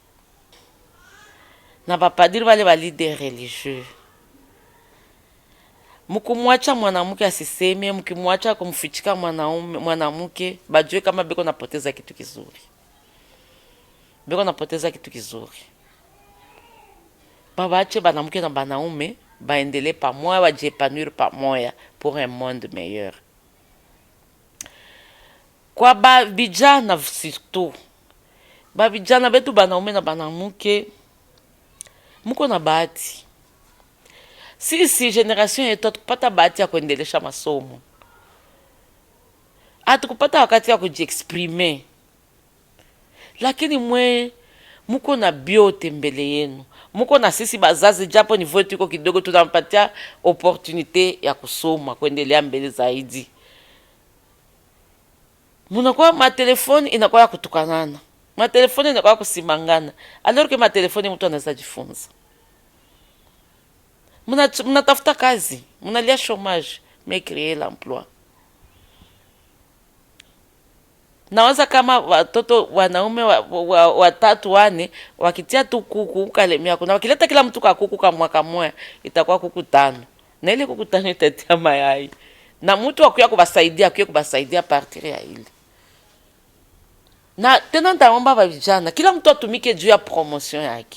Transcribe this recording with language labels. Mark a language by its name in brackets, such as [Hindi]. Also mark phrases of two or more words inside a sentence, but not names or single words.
[Swahili] Na bapadiri wale ba [French] leader religieux, [Swahili] mkumwacha mwanamke asiseme, mkimwacha kumfichika mwanamke, bajue kama biko napoteza kitu kizuri. Biko napoteza kitu kizuri. Babache banamke na banaume baendelee pamoja, bajepanure pamoja [French] pour un monde meilleur. [Swahili] Kwa babijana surtout, babijana betu banaume na banamuke, muko na bahati. Sisi generation yetu hatukupata bahati ya kuendelesha masomo, hatukupata wakati ya kujiexprimer, lakini mwe muko na biote mbele yenu. Muko na sisi bazazi, japo niveau yetu iko kidogo, tunampatia opportunité ya kusoma, kuendelea mbele zaidi. Munakuwa matelefoni inakuwa ya kutukanana, matelefoni inakuwa ya kusimangana, [French] alors que [Swahili] matelefoni mtu anaweza jifunza. Munatafuta kazi, munalia [French] chômage, mais créer l'emploi. [Swahili] Nawaza kama watoto wanaume watatu wane wakitia tu kuku kalemia kuna wakileta kila mtu kwa kuku kama mwaka mmoja itakuwa kuku 5. Na ile kuku 5 itatia mayai. Na mtu akuya kubasaidia partir ya ile. Na tena nitaomba vijana kila mtu atumike juu ya promotion yake.